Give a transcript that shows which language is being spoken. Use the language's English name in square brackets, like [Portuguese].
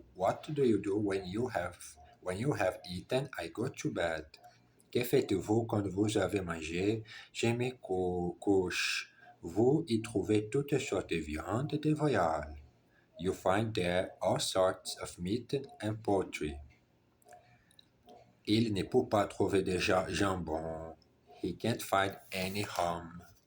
[English] What do you do when you have eaten? I go to bed. [French] Que faites-vous quand vous avez mangé? Je me couche. Vous y trouvez toutes sortes de viandes et de volailles. [English] You find there all sorts of meat and poultry. [French] Il ne peut pas trouver de jambon. [English] He can't find any ham.